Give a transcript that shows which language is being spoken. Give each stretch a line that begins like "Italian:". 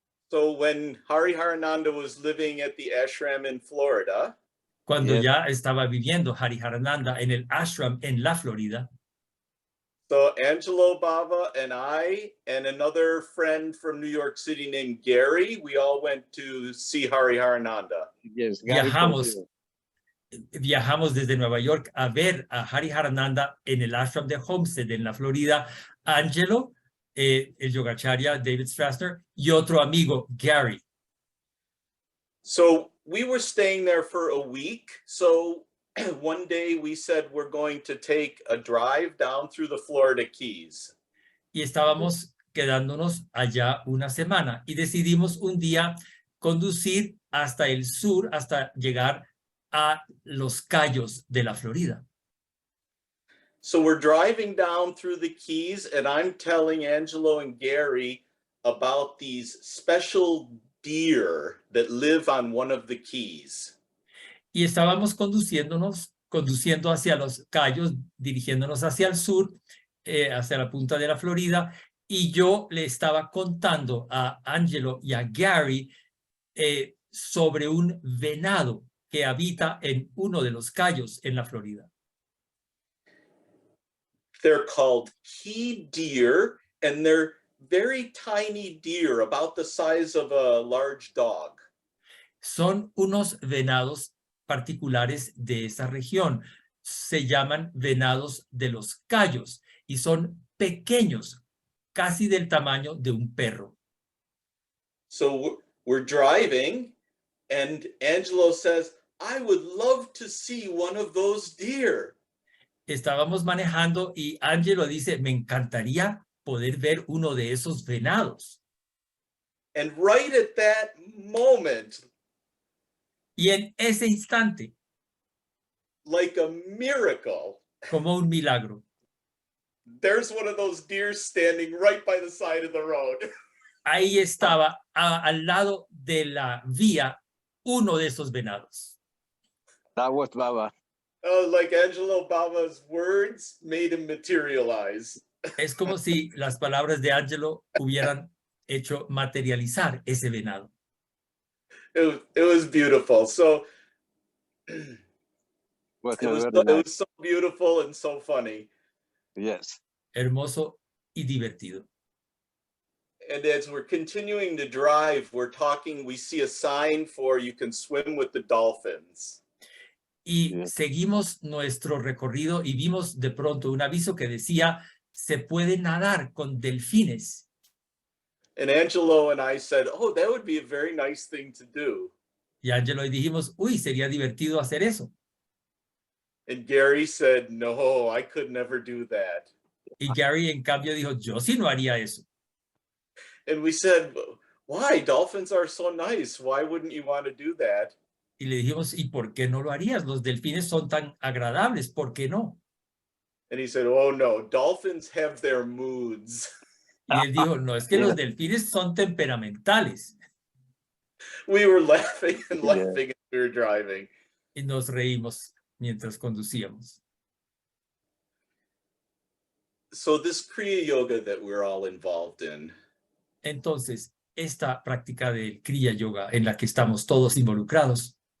English: So when Hari Harananda was living at the ashram in Florida,
Spanish: Cuando ya estaba viviendo Hariharananda en el ashram en la Florida,
English: so Angelo Bava and I and another friend from New York City named Gary, we all went to see Hari Harananda. Yes.
Spanish: viajamos desde Nueva York a ver a Hariharananda en el ashram de Homestead en la Florida. Angelo, el Yogacharya, David Strassner, y otro amigo, Gary.
English: So we were staying there for a week. So one day we said we're going to take a drive down through the Florida Keys.
Spanish: Y estábamos quedándonos allá una semana y decidimos un día conducir hasta el sur, hasta llegar a los Cayos de la Florida.
English: So we're driving down through the Keys and I'm telling Angelo and Gary about these special deer that live on one of the keys.
Spanish: Y estábamos conduciendo hacia los Cayos, dirigiéndonos hacia el sur, hacia la punta de la Florida, y yo le estaba contando a Angelo y a Gary sobre un venado que habita en uno de los Cayos en la Florida.
English: They're called key deer, and they're very tiny deer, about the size of a large dog.
Spanish: Son unos venados particulares de esa región. Se llaman venados de los Cayos y son pequeños, casi del tamaño de un perro.
English: So we're driving, and Angelo says, I would love to see one of those deer.
Spanish: Estábamos manejando y Angelo dice, me encantaría poder ver uno de esos venados.
English: And right at that moment,
Spanish: Y en ese instante,
English: like a miracle,
Spanish: como un milagro,
English: there's one of those deer standing right by the side of the road.
Spanish: ahí estaba al lado de la vía uno de esos venados.
English: That was Baba. Oh, like Angelo Baba's words made him materialize.
Spanish: Es como si las palabras de Angelo hubieran hecho materializar ese venado.
English: It was beautiful. So Was it was very nice. so beautiful and so funny. Yes.
Spanish: Hermoso y divertido.
English: And as we're continuing to drive, we see a sign for you can swim with the dolphins.
Spanish: Y seguimos nuestro recorrido y vimos de pronto un aviso que decía, se puede nadar con delfines.
English: And Angelo and I said, oh, that would be a very nice thing to do.
Spanish: Y Angelo y dijimos, uy, sería divertido hacer eso.
English: And Gary said, no, I could never do that.
Spanish: Y Gary, en cambio, dijo, yo sí no haría eso.
English: And we said, why? Dolphins are so nice. Why wouldn't you want to do that?
Spanish: Y le dijimos, ¿y por qué no lo harías? Los delfines son tan agradables, ¿por qué no?
English: And he said, oh, no, dolphins have their moods.
Spanish: Y él dijo, no, es que los delfines son temperamentales.
English: We were laughing and laughing as we were driving.
Spanish: Y nos reímos mientras conducíamos.
English: So this Kriya Yoga that we're all involved in,
Spanish: Entonces, esta práctica del Kriya Yoga en la que estamos todos involucrados,